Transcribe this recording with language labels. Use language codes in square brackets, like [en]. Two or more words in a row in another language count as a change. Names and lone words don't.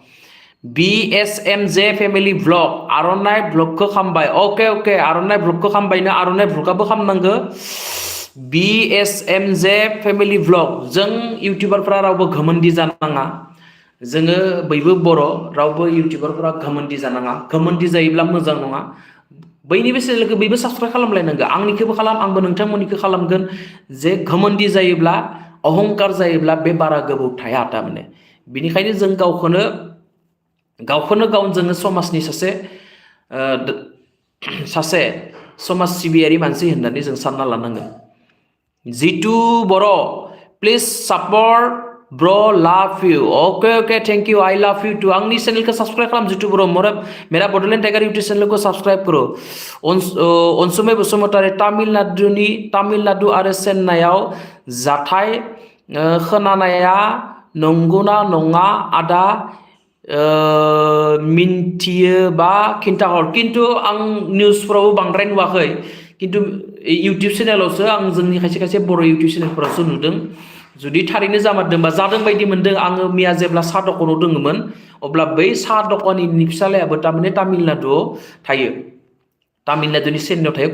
[brx] BSMJ फेमिलि ब्लग आर'नाइ ब्लगखौ खालामबाय ओके आर'नाइ ब्लगखौ खालामबायनो आर'नाइ ब्लगाबो खालामनांगौ BSMJ फेमिलि ब्लग जों इउटिउबारफ्रा रावबो घमण्डि जानाङा जोङो बयबो बर' रावबो इउटिउबारफ्रा घमण्डि जानाङा घमण्डि जायोब्ला मोजां नङा बैनिबो चेनेलखौ बयबो साबस्क्राइब खालामलायनांगौ आंनिखौबो खालाम आंबो नोंथांमोननिखौ खालामगोन जे घमण्डि जायोब्ला अहंकार जायोब्ला बे बारा गोबाव थाया थारमाने बिनिखायनो जों गावखौनो जोङो समाजनि सासे समाज सिबियारि मानसि होननानै जों सानना लानांगोन जितु बर' [en] please support bro love you okay thank you I love you too [brx] आंनि चैनल को सब्सक्राइब खालाम जितु बर' [hi] मेरा बड'लेण्ड टाइगार यूट्यूब चैनल को सब्सक्राइब करो [brx] अनसुमै बसुमतारी तामिलनाडु आरो चेन्नाइआव जाथाय खोनानाया नंगौना नङा आदा मिन्थियोबा खिन्थाहर किन्तु आं निउसफोरावबो बांद्राय नुवाखै किन्तु इउट्युब चेनेलावसो आं जोंनि खायसे बर' इउट्युब चेनेलफोरावसो नुदों जुदि थारैनो जामारदोंबा जादों बायदि मोनदों आङो मैया जेब्ला साहा दखानाव दङमोन अब्ला बै साहा दखाननि फिसालायाबो थारमाने तामिलनाडुआव थायो तामिलनाडुनि चेन्नाइआव थायो